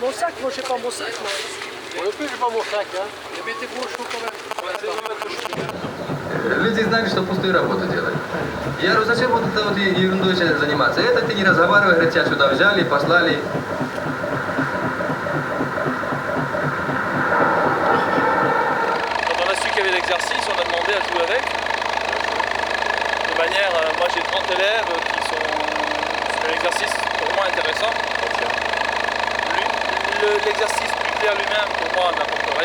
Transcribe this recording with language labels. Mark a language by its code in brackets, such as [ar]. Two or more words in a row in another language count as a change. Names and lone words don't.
[fr] Mon sac, moi j'ai pas mon sac. Moi non plus j'ai pas mon sac. Mais mettez-vous au chaud quand même. [ru] Люди знали, что пустую работу делать. Я говорю, зачем вот это вот ерундой заниматься? Это ты не разговаривай, говорят, тебя сюда взяли, послали. [fr] Quand on a su qu'il y avait l'exercice, on a demandé à jouer avec. De manière, moi j'ai 30 élèves qui sont... C'est un exercice pour moi intéressant. L'exercice plus clair lui-même, pour moi, n'apporte rien.